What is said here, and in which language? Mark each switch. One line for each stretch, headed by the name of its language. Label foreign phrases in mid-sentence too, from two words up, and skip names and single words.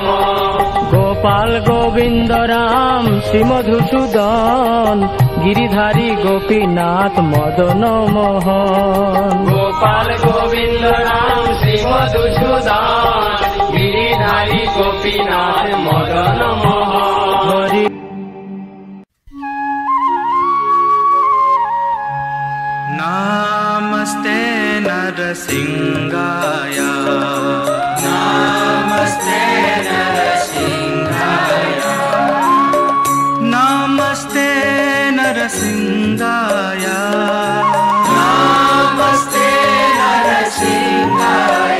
Bangla: গোপাল গোবিন্দ রাম শ্রী মধুসূদন, গিরিধারী গোপীনাথ মদন মোহন। গোপাল গোবিন্দ রাম শ্রী মধুসূদন, গিরিধারী গোপীনাথ মদন মোহন। হরি
Sanskrit: नमस्ते नरसिंहाय, नमस्ते नरसिंहाय, नमस्ते नरसिंहाय, नमस्ते नरसिंहाय।